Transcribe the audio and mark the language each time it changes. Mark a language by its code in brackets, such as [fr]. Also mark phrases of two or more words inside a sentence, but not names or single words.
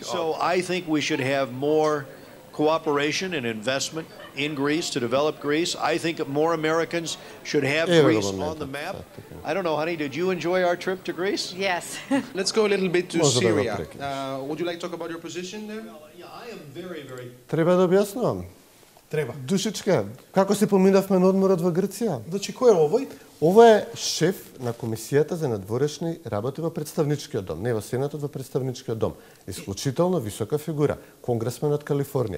[en] So I think we should have more cooperation and investment in Greece to develop Greece. I think more Americans should have Greece on the map. I don't know, honey, did you enjoy our trip to Greece? Yes. Let's go a little bit to Syria. Would you like to talk about your position there? I am very, very... [mk] Треба да објаснувам. Треба. Душичка, како се поминавме на одморот во Грција? Значи, кој е овој? Ова е шеф на Комисијата за надворешни работи во Представничкиот дом, не во Сенатот, во Представничкиот дом. Исклучително висока фигура, конгресмен од Калифорнија.